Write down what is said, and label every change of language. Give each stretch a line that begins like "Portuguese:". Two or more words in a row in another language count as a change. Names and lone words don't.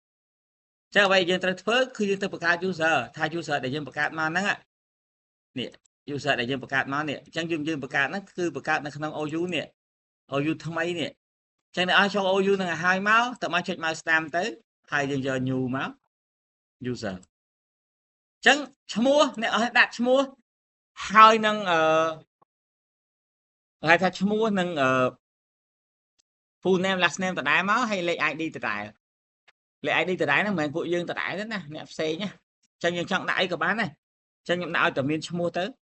Khmer: ចឹងអ្វីយើងត្រូវធ្វើគឺយើងទៅបង្កើត user ថា user ដែលយើងបង្កើតមកហ្នឹងនេះ user ដែលយើងបង្កើតមកនេះអញ្ចឹងយើងបង្កើតហ្នឹងគឺបង្កើតនៅក្នុង OU នេះ OU ថ្មីនេះអញ្ចឹងអ្នកឲ្យចូល OU ហ្នឹងឲ្យមកតើមកចុច mouse តាមទៅហើយយើងយក new មក user អញ្ចឹងឈ្មោះអ្នកឲ្យដាក់ឈ្មោះហើយនឹង ហៅថាឈ្មោះនឹង
English: full name last name
Khmer: ដដែលមកហើយលេខ ID ដដែលលេខ ID ដដែលហ្នឹងមិនមែនពួកយើងដដែលទេណាអ្នកផ្សេងណាអញ្ចឹងយើងចង់ដាក់អីក៏បានដែរអញ្ចឹងខ្ញុំដាក់ឲ្យតែមានឈ្មោះទៅ